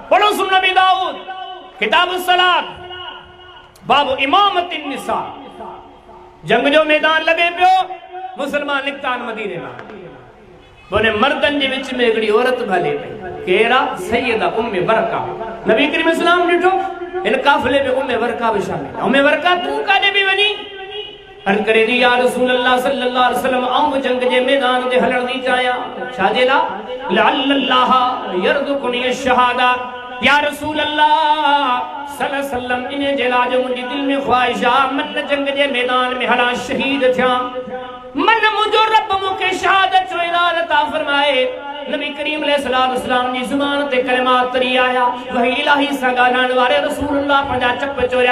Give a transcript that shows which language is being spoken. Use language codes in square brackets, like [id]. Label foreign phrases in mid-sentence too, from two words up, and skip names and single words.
[sd] पढ़ो सुन नबी दाऊद किताब सलात बाबु इमामत निसा। जंग जो मैदान लगे पियो, मुसलमान निकता मदीने में, बोले मर्दन जे विच में हिकड़ी औरत भले पई। केरा? सैयदा उम्मे वरका। नबी करीम इस्लाम ॾिठो इन काफ़िले में उम्मे वरका भी शामिल। उम्मे वरका तू काॾे बि वञी? अर्ज़ करे थी [ar] يا رسول الله صلى الله عليه وسلم [sd] आऊं जंग जे मैदान ते हलण थी चाहियां। छाजे ला? [ar] لعل الله يرزقني الشهادة. يا رسول الله صلى الله عليه وسلم [sd] इन जे लाइ जो मुंहिंजी दिल में ख्वाहिश आहे मन जंग जे मैदान में हला शहीद थिया, मन मुंहिंजो रब मूंखे शहादत जो इनाम अता फरमाए। नबी करीम [ar] عليه الصلاة والسلام [sd] जी ज़ुबान ते कलिमात तरी आया। वही इलाही सां ॻाल्हाइण वारे रसूलुल्लाह पंहिंजा चप चोरिया।